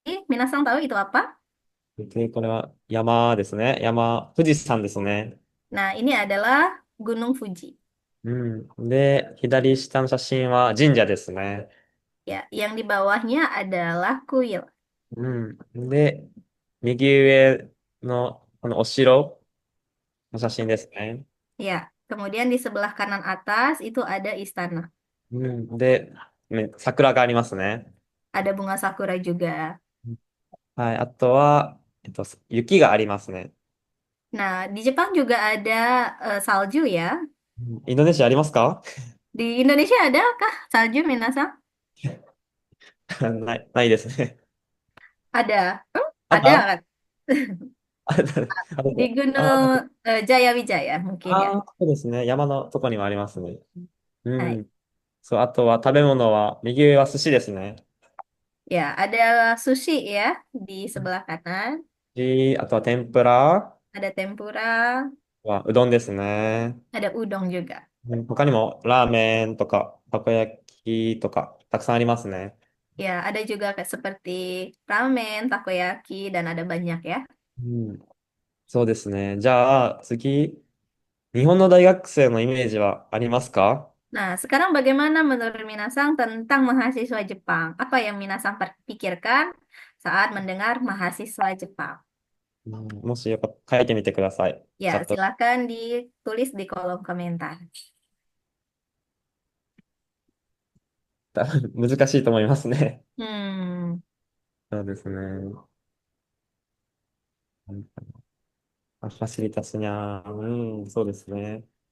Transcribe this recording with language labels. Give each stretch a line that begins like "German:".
Indonesian: 皆さんtahu itu apa?
Japanese: で、これは山ですね。富士山ですね。
Indonesian: Nah, ini adalah Gunung Fuji.
Japanese: うん。で、左下の写真は神社ですね。
Indonesian: Ya, yang di bawahnya adalah kuil.
Japanese: うん。で、右上のこのお城の写真ですね。
Indonesian: Ya, kemudian di sebelah kanan atas itu ada istana.
Japanese: うん。で、桜がありますね。
Indonesian: Ada bunga sakura juga.
Japanese: はい。あとは、雪がありますね。
Indonesian: Nah, di Jepang juga ada salju ya.
Japanese: インドネシアありますか？
Indonesian: Di Indonesia adakah salju, Minasa?
Japanese: ないですね。
Indonesian: Ada. Ada あ、 kan? あ、あ、 Gunung Jayawijaya mungkin ya.
Japanese: そうですね。山のとこにもありますね。う Hai. ん。そう、あとは食べ物は、右上は寿司ですね。
Indonesian: Ya, ada sushi ya di sebelah kanan.
Japanese: あとは天ぷら
Indonesian: Ada tempura,
Japanese: はうどんですね。
Indonesian: ada udon juga.
Japanese: 他にもラーメンとか、たこ焼きとか、たくさんありますね。
Indonesian: Ya, ada juga kayak seperti ramen, takoyaki, dan ada banyak ya.
Japanese: うん。そうですね。じゃあ、次、日本の大学生のイメージはありますか？
Indonesian: Nah, sekarang bagaimana menurut Minasang tentang mahasiswa Jepang? Apa yang Minasang pikirkan saat mendengar mahasiswa Jepang?
Japanese: もしよかったら書いてみてください。チ
Indonesian: Ya,
Japanese: ャット。
Indonesian: silakan ditulis di kolom komentar.
Japanese: 難しいと思いますね。 Hmm, そうですね。ファシリタスにゃー、うん、そうですね。